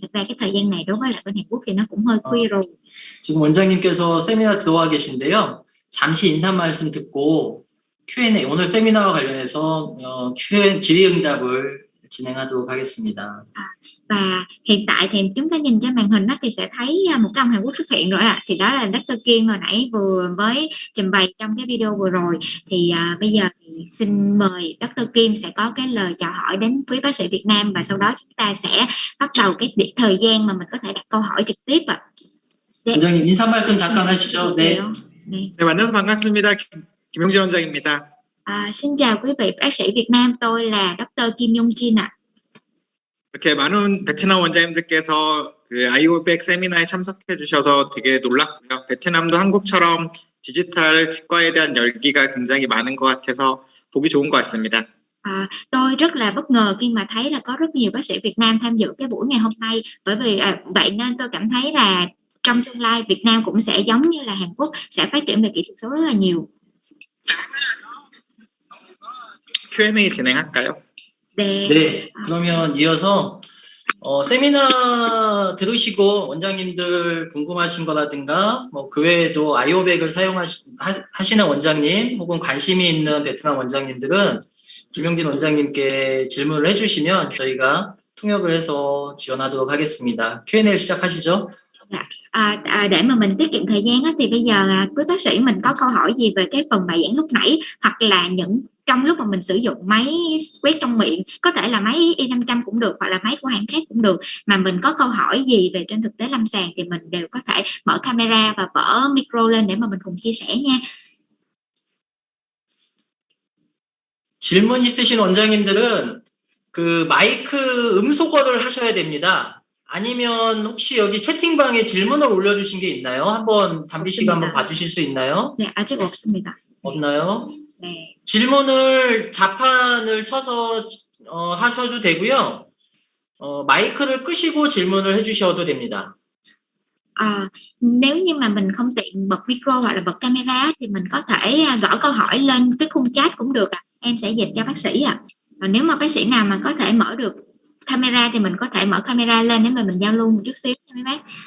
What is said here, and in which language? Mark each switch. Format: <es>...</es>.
<vi>Thật ra cái thời gian này đối với lại bên Hàn Quốc thì nó cũng hơi khuya rồi.</vi> <ko>지금 원장님께서 세미나 들어와 계신데요. 잠시 인사 말씀 듣고 Q&A, 오늘 세미나와 관련해서 질의응답을 진행하도록 하겠습니다.</ko> <vi>Và hiện tại thì chúng ta nhìn trên màn hình đó thì sẽ thấy một cái ông Hàn Quốc xuất hiện rồi ạ. Thì đó là Dr. Kim hồi nãy vừa mới trình bày trong cái video vừa rồi. Thì bây giờ thì xin mời Dr. Kim sẽ có cái lời chào hỏi đến quý bác sĩ Việt Nam và sau đó chúng ta sẽ bắt đầu cái thời gian mà mình có thể đặt câu hỏi trực tiếp ạ.</vi> <ko>원장님 인사 말씀 잠깐 하시죠. 네. 네, 만나서 반갑습니다. 김용진 원장입니다.</ko> <vi>Xin chào quý vị bác sĩ Việt Nam, tôi là Dr. Kim Yong Jin ạ.</vi> <ko>이렇게 많은 베트남 원장님들께서 그 아이오백 세미나에 참석해 주셔서 되게 놀랐고요. 베트남도 한국처럼 디지털 치과에 대한 열기가 굉장히 많은 것 같아서 보기 좋은 것 같습니다.</ko> <vi>Tôi rất là bất ngờ khi mà thấy là có rất nhiều bác sĩ Việt Nam tham dự cái buổi ngày hôm nay, bởi vì vậy nên tôi cảm thấy là trong tương lai Việt Nam cũng sẽ giống như là Hàn Quốc, sẽ phát triển về kỹ thuật số rất là nhiều.</vi> <ko>Q&A 진행할까요? 네, 그러면 이어서 세미나 들으시고 원장님들 궁금하신 거라든가 그 외에도 아이오백을 사용하시는 원장님 혹은 관심이 있는 베트남 원장님들은 김용진 원장님께 질문을 해주시면 저희가 통역을 해서 지원하도록 하겠습니다. Q&A 시작하시죠.</ko> <vi>Để mà mình tiết kiệm thời gian á, thì bây giờ quý bác sĩ mình có câu hỏi gì về cái phần bài giảng lúc nãy, hoặc là trong lúc mà mình sử dụng máy quét trong miệng, có thể là máy i500 cũng được hoặc là máy của hãng khác cũng được, mà mình có câu hỏi gì về trên thực tế lâm sàng thì mình đều có thể mở camera và mở micro lên để mà mình cùng chia sẻ nha.</vi> <ko>질문 있으신 원장님들은 그 마이크 음소거를 하셔야 됩니다. 아니면 혹시 여기 채팅방에 질문을 올려주신 게 있나요? 한번 담비 씨가 한번 봐주실 수 있나요? 네, 아직 없습니다. 없나요? 네. 질문을 자판을 쳐서 하셔도 되고요. 마이크를 끄시고 질문을 해주셔도 됩니다.</ko> <vi>Nếu như mà mình không tiện bật micro hoặc là bật camera thì mình có thể gõ câu hỏi lên cái khung chat cũng được ạ. Em sẽ dịch cho bác sĩ ạ. Nếu mà bác sĩ nào mà có thể mở được camera thì mình có thể mở camera lên để mà mình giao lưu một chút xíu nha mấy bác.</vi>